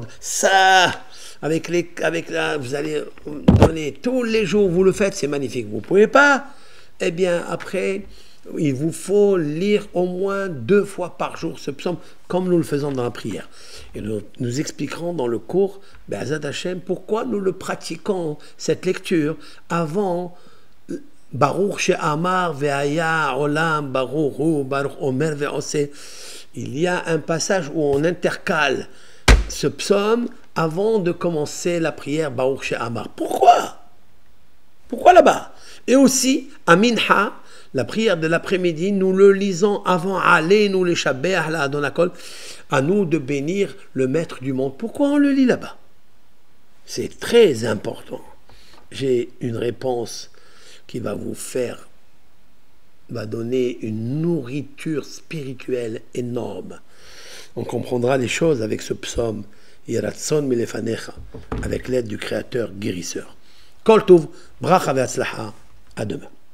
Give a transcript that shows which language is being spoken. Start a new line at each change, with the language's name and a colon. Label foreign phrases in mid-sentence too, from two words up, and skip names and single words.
French: Ça, vous allez donner tous les jours, vous le faites, c'est magnifique. Vous ne pouvez pas, eh bien après, Il vous faut lire au moins 2 fois par jour ce psaume, comme nous le faisons dans la prière. Et nous expliquerons dans le cours,
Hebrew: בעזרת השם,
French: pourquoi nous le pratiquons, cette lecture, avant
Hebrew: ברוך שאמר והיה העולם ברוך הוא ברוך אומר ועושה.
French: Il y a un passage où on intercale ce psaume avant de commencer la prière Baruch she'amar. Pourquoi là-bas? Et aussi, à Minha, la prière de l'après-midi, nous le lisons avant Allez, nous les Shabbat, la Adonakol, à nous de bénir le maître du monde. Pourquoi on le lit là-bas? C'est très important. J'ai une réponse qui va donner une nourriture spirituelle énorme. On comprendra les choses avec ce psaume,
Hebrew: יהי רצון מלפניך,
French: avec l'aide du Créateur guérisseur.
Hebrew: כל טוב, ברכה והצלחה,
French: à demain.